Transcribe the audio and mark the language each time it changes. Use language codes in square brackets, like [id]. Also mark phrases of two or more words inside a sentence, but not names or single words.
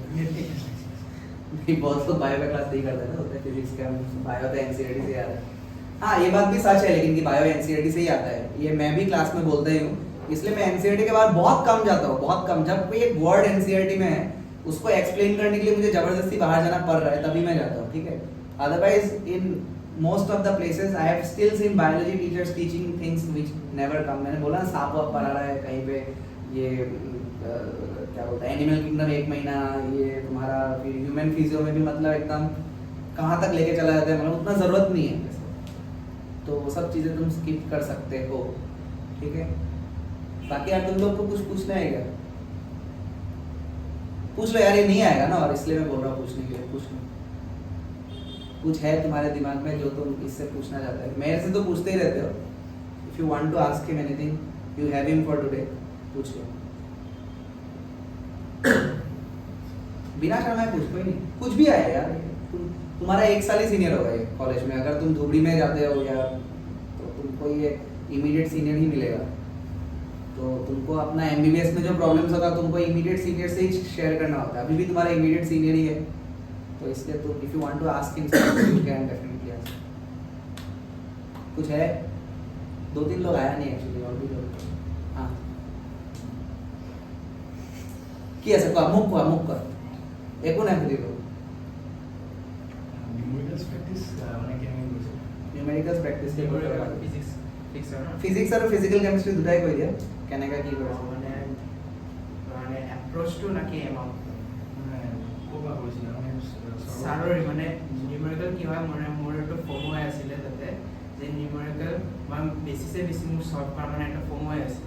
[hi] नहीं, बहुत लोग बायो का क्लास नहीं करते ना, होता है फिजिक्स का, बायो तो एनसीईटी से आता है। हाँ ये बात भी सच है, लेकिन कि बायो एनसीईटी से ही आता है, ये मैं भी क्लास में बोलता ही हूँ। इसलिए मैं एनसीईटी के बाद बहुत कम जाता हूँ, बहुत कम। जब कोई एक वर्ड एनसीईटी में है, उसको एक्सप्लेन करने के लिए मुझे जबरदस्ती बाहर जाना पड़ रहा है, तभी मैं जाता हूँ, ठीक है। [en] otherwise in most of the places I have still seen biology teachers teaching things which never come. [hi] मैंने बोला ना सांप वाप पढ़ा रहा है कहीं पे, ये क्या बोलता है [en] animal kingdom [hi] 1 महीना, ये तुम्हारा फिर [en] human physio [hi] में भी मतलब एकदम कहाँ तक लेके चला जाता है, मतलब उतना ज़रूरत नहीं है वैसे। तो वो सब चीज़ें तुम स्किप कर सकते हो, ठीक है। बाकी यार तुम लोग को कुछ पूछना है क्या? पूछ लो यार, ये नहीं आएगा ना, और इसलिए मैं बोल रहा हूँ पूछने के लिए, पूछ लो। कुछ है तुम्हारे दिमाग में जो तुम इससे पूछना चाहते हो? मेरे से तो पूछते ही रहते हो. [en] if you want to ask him anything you have him for today, [hi] पूछ लो. बिना शर्माए पूछ, कोई नहीं, कुछ भी आए यार. तुम्हारा 1 साल ही सीनियर होगा ये कॉलेज में. अगर तुम धुबड़ी में जाते हो या तो तुमको ये [en] immediate senior [hi] ही मिलेगा. तो तुमको अपना एमबीबीएस में जो प्रॉब्लम्स होगा तुमको [en] immediate senior [hi] से ही शेयर करना होता है. अभी भी तुम्हारा [en] immediate senior [hi] ही है, तो इसलिए तुम [en] if you want to ask him you can definitely ask. [hi] कुछ है? 2-3 लोग आया नहीं एक्चुअली, और भी लोग. [as] हाँ কি আছে কোৱা, মোক কোৱা, মোক কোৱা. একো নাই সুধিব. [en] numericals practice [as] মানে কেনেকৈ কৰিছে? [en] numericals practice [as] কৰিব লাগে. ফিজিক্স ফিক্স হয় ন ফিজিক্স আৰু [en] physical chemistry [as] দুটাই কৈ দিয়া কেনেকা কি কৰিছে. মানে মানে এপ্ৰোচটো নাকি এমাউণ্ট মানে ক'ৰপৰা কৰিছিলে মানে ছাৰৰ মানে নিউমেৰিকেল কি হয়, মানে মোৰ এইটো ফৰ্ম হৈ আছিলে তাতে যে নিউমেৰিকেল মই বেছিছে বেছি মোৰ চল্ভ কৰা মানে এটা ফৰ্ম হৈ আছিলে.